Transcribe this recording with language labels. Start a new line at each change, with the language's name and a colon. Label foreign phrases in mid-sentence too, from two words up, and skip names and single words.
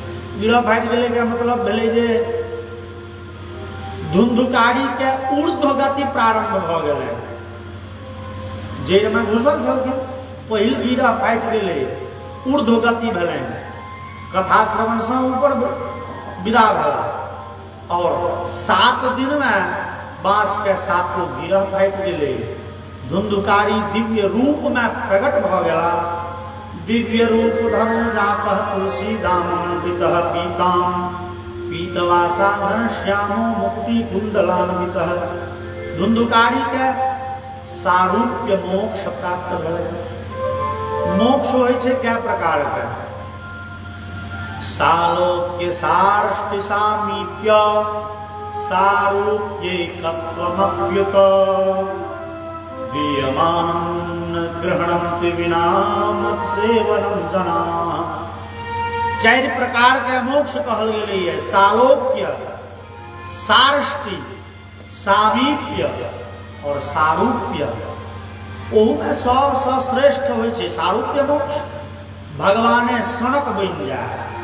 Maithili: गिरह फाटि गेलै के मतलब भेलै जे धुंधुकारी के ऊर्ध्व गति प्रारंभ भ गेलै, जड़ में घुसल छलखिन, पहिल गिरह फाटि गेलै ऊर्ध्व गति भेलै, कथा श्रवण से ऊपर विदा भेला। और 7 दिन में बांस के 7 गिरह फाटि गेलै, धुंधुकारी दिव्य रूप में प्रकट भ गेला।
Sanskrit: दिव्य रूप धरो जातः तुलसी दामान्वितः पीताम पीतवासा घनश्यामो मुक्ति कुंडलान्वितः,
Maithili: धुंधुकारी के सारूप्य मोक्ष प्राप्त भेलै। मोक्ष होइ छै कए प्रकार के,
Sanskrit: सालोक्य सारष्टि सामीप्य सारूप्यैकत्वमप्युत दीयमानं ग्रहणन्ति विना मत्सेवनं जनाः।
Maithili: 4 प्रकार के मोक्ष कहल गेलै है, सालोक्य, सारष्टि, सामीप्य और सारूप्य। ओहू में सबसे श्रेष्ठ होइ छै सारूप्य मोक्ष, भगवाने सनक बनि जाए।